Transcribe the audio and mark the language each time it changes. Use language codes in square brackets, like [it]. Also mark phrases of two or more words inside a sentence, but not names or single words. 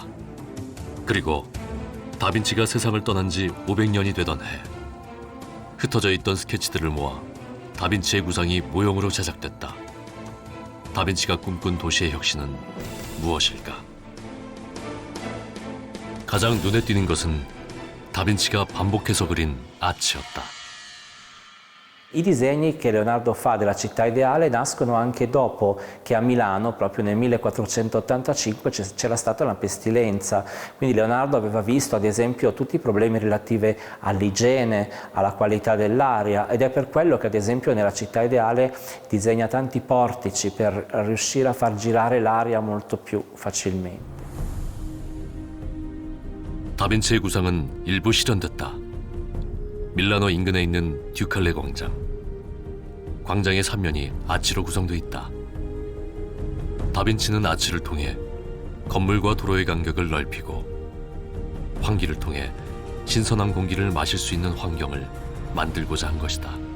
[ko] 그리고 다빈치가 세상을 떠난 지 500년이 되던 해, 흩어져 있던 스케치들을 모아 다빈치의 구상이 모형으로 제작됐다. 다빈치가 꿈꾼 도시의 혁신은 무엇일까? 가장 눈에 띄는 것은 다빈치가 반복해서 그린 아치였다. [it] I disegni che Leonardo fa della città ideale nascono anche dopo che a Milano, proprio nel 1485, c'era stata una pestilenza. Quindi Leonardo aveva visto, ad esempio, tutti i problemi relativi all'igiene, alla qualità dell'aria, ed è per quello che, ad esempio, nella città ideale disegna tanti portici per riuscire a far girare l'aria molto più facilmente. [ko] 다빈치의 구상은 일부 실현됐다. 밀라노 인근에 있는 듀칼레 광장. 광장의 3면이 아치로 구성돼 있다. 다빈치는 아치를 통해 건물과 도로의 간격을 넓히고 환기를 통해 신선한 공기를 마실 수 있는 환경을 만들고자 한 것이다.